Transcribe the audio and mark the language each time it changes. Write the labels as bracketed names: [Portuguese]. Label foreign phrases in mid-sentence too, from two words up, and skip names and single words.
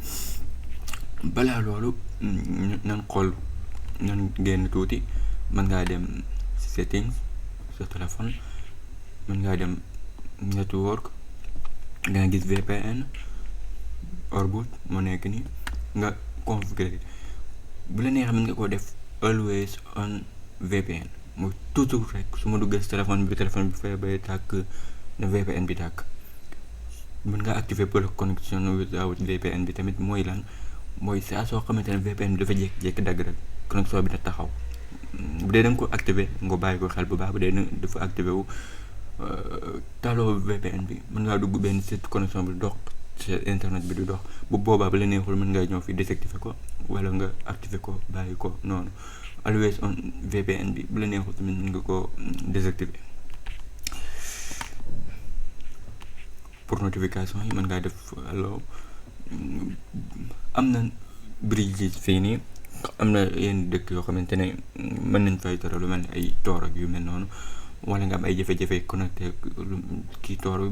[Wolof] balaa loolu nan xool, nan génn tuuti. mën ngaa dem settings sa téléphone, mën ngaa dem network, nga gis VPN Orbit moo nekk ni, nga configurer. bu la neexee mën nga koo def [English] always on VPN, [Wolof] mooy toujours rek su ma duggee si téléphone bi fay bay tàkk na VPN bi tàkk. mën nga activer [English] block connection without VPN [Wolof] bi tamit mooy lan, mooy saa soo xamante ne VPN bi dafa jékki-jékki dagg rek connexion bi da taxaw. bu dee da nga ko activé nga bàyyi ko xel bu baax. bu dee dafa activé wu taloo VPN bi, mën ngaa dugg benn site connexion bi dox ci internet bi du dox. bu boobaa ba la neexul mën ngaa ñëw fi désactivé ko, wala nga activé ko bàyyi ko noonu. [English] always on VPN [Wolof] bi bu la neexul tamit mën nga ko désactivé. pour notification yi mën ngaa def allo. am na bridge fii nii, am na yenn dëkk yoo xamante ne mën nañ fay tere lu mel ne ay Tor ak yu mel noonu, wala nga am ay jafe-jafe connecté kii Tor bi.